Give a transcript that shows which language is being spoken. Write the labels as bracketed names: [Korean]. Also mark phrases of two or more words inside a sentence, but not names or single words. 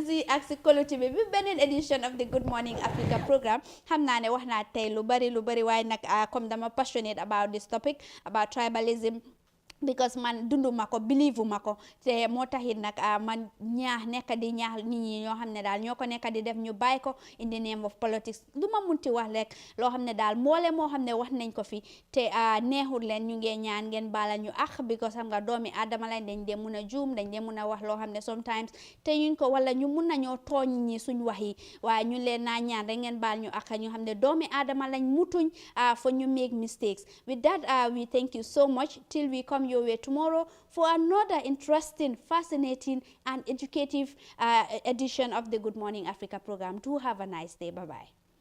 [Wolof] si ak si koloti bi beneen [English] edition of the Good Morning Africa programme [Wolof] xam naa ne wax naa tey lu bari waaye nag comme dama [English] passionate about this topic about tribalism because [Wolof] man dunduma ko believe ma ko te moo taxit nag man nekk di ñaax nit ñi ñoo xam ne daal ñoo ko nekk di def ñu bàyyi ko [English] in the name of politics [Wolof] lu ma munti wax rek loo xam ne daal mboole moo xam ne wax nañ ko fi te neexul leen ñu ngee ñaan ngeen baala ñu ak because xam nga doomi aadama lañ dañ dee mun a juum dañ dee mun a wax loo xam ne sometimes te ñuñ ko wala ñu mun nañoo tooñ ñi suñ wax yi waaye ñu leen naa ñaan rek ngeen baal ñu ak ñu xam ne doomi aadama lañ mutuñ for ñu [English] make mistakes with that we thank you so much till we come your way tomorrow for another interesting, fascinating and educative edition of the Good Morning Africa program. Do have a nice day. Bye-bye.